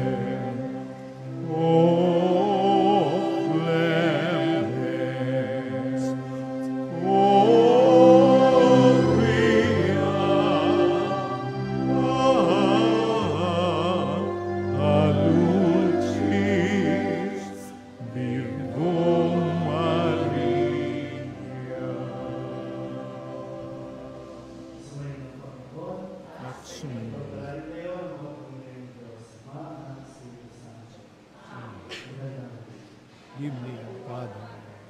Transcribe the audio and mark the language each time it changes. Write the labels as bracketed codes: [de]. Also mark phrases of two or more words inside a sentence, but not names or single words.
[la] O clemens, o pia, a lucis Virgo Maria. [tl] At sumunod. [en] Give me, Father,